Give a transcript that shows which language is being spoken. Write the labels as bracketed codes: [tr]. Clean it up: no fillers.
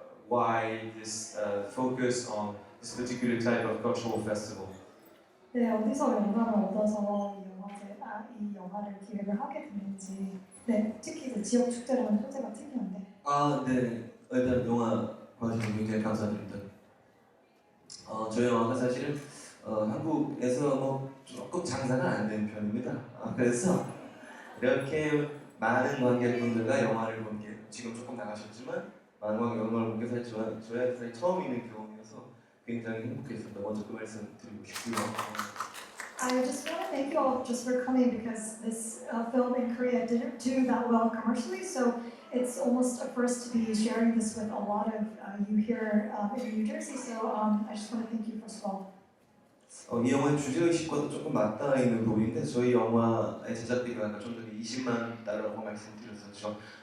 [en] Why this focus on this particular type of cultural festival? [ko] 네, 어디서 영감을 얻어서 이 영화를 기획을 하게 됐는지. 네, 특히 그 지역 축제라는 소재가 특이한데. 네. 일단 영화 봐주셔서 굉장히 감사드립니다. 저희 영화가 사실은 한국에서 뭐 조금 장사가 안 되는 편입니다. 그래서 이렇게 많은 관객분들과 영화를 본 게 지금 조금 나가셨지만 많은 영화를 본 게 사실 저한테 처음 있는 경험이어서 굉장히 행복했습니다. 먼저 그 말씀 드리고 싶고요. [en] I just want to thank you all just for coming because this film in Korea didn't do that well commercially, so it's almost a first to be sharing this with a lot of you here in New Jersey. So I just want to thank you first of all. [ko] 이 영화의 주제의식과도 조금 맞닿아 있는 부분인데 저희 영화의 제작비가 아까 좀 전에 20만 달러라고 말씀드렸었죠.